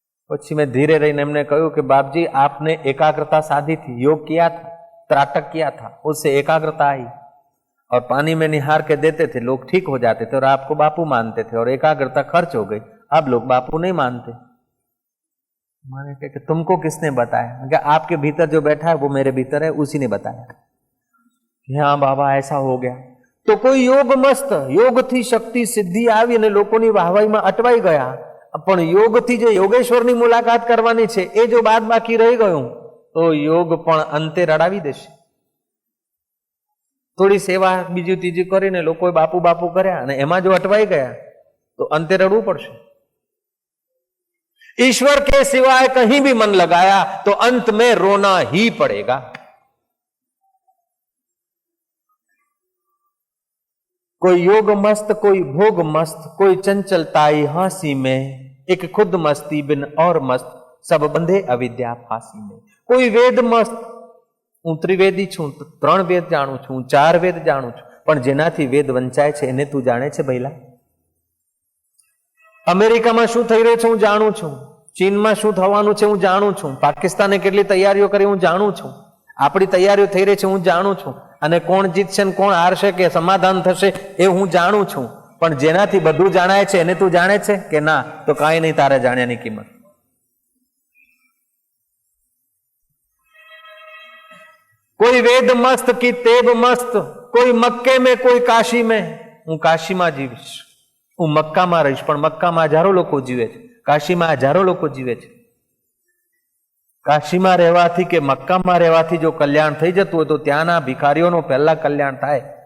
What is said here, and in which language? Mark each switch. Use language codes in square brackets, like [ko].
[gu] પછી [hi] मैं धीरे रहीने एमने कहूं कि बाप जी आपने एकाग्रता साधी थी, योग किया था, त्राटक किया था, उससे एकाग्रता आई और पानी में निहार के देते थे, लोग ठीक हो जाते थे और आपको बापू मानते थे और एकाग्रता खर्च हो गई, अब लोग बापू नहीं मानते. मैंने कहा कि तुमको किसने बताया? क्या आपके भीतर जो बैठा है वो मेरे भीतर है, उसी ने बताया. हाँ बाबा ऐसा हो गया. तो कोई योग मस्त, [gu] योग थी शक्ति सिद्धि આવી અને લોકોની વાહવાઈમાં અટવાઈ ગયા, પણ યોગથી જે યોગેશ્વરની મુલાકાત કરવાની છે એ જો બાદ બાકી રહી ગયું તો યોગ પણ અંતે રડાવી દેશે. થોડી સેવા બીજી ત્રીજી કરીને લોકોએ બાપુ બાપુ કર્યા અને એમાં જો અટવાઈ ગયા તો અંતે રડવું પડશે. [hi] ईश्वर के सिवाय कहीं भी मन लगाया तो अंत में रोना ही पड़ेगा. कोई योग मस्त, कोई भोग मस्त, कोई चंचलताई हांसी में, एक खुद मस्ती बिन और मस्त, सब बंधे अविद्या फांसी में. कोई वेद मस्त, [gu] હું ત્રિવેદી છું, 3 વેદ જાણું છું, 4 વેદ જાણું છું, પણ જેનાથી વેદ વંચાય છે એને તું જાણે છે ભઈલા? અમેરિકામાં શું થઈ રહ્યું છે હું જાણું છું, ચીનમાં શું થવાનું છે હું જાણું છું, પાકિસ્તાને કેટલી તૈયારીઓ કરી હું જાણું છું, આપણી તૈયારીઓ થઈ રહી છે હું જાણું છું, અને કોણ જીતશે ને કોણ હારશે કે સમાધાન થશે એ હું જાણું છું. પણ જેનાથી બધું જાણાય છે એને તું જાણે છે કે ના? તો કાંઈ નહીં તારે જાણ્યાની કિંમત. [hi] कोई वेद मस्त की तेब मस्त, कोई मक्के में कोई काशी में. [gu] હું કાશીમાં જીવીશ, હું મક્કામાં રહીશ, પણ મક્કામાં હજારો લોકો જીવે છે, કાશીમાં હજારો લોકો જીવે છે. કાશીમાં રહેવાથી કે મક્કામાં રહેવાથી જો કલ્યાણ થઈ જતું હોય તો ત્યાંના ભિખારીઓનું પહેલા કલ્યાણ થાય.